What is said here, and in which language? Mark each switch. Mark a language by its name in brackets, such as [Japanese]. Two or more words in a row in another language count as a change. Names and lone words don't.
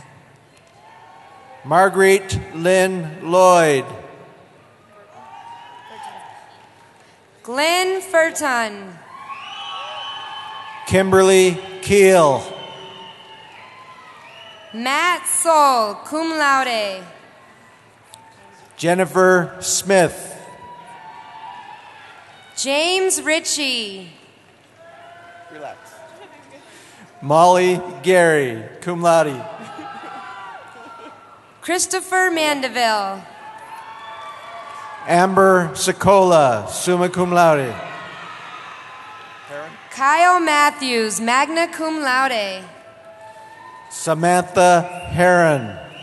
[English] Marguerite Lynn Lloyd. Glenn Furton. Kimberly Keel. Matt Soul, [Latin] cum laude. [English] Jennifer Smith. James Ritchie. Relax. Molly Gary, [Latin] cum laude. [English] Christopher Mandeville. Amber Sokola, [Latin] summa cum laude. [English] Kyle Matthews, [Latin] magna cum laude. [English] Samantha Heron.